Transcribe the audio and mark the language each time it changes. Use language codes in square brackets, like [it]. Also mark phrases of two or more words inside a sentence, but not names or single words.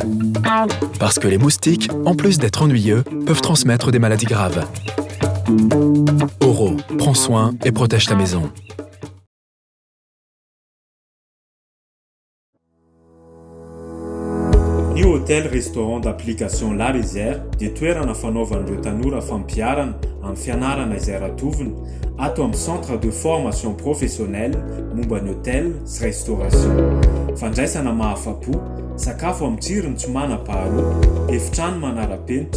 [fr] Parce que les moustiques, en plus d'être ennuyeux, peuvent transmettre des maladies graves. Oro, prends soin et protège ta maison. [mg] Ny [fr] hôtel-restaurant d'application [mg] La Rizière dia toerana fanaovan'ireo tanora fampiarana amin'ny fianarana izay ratoviny ato amin'ny [fr] centre de formation professionnelle [mg] momba ny hôtel sy restauration. Fandraisana mahafa-po, sakafo amin'ny tsirony tsy manam-paharoa, efitrano manara-penitra.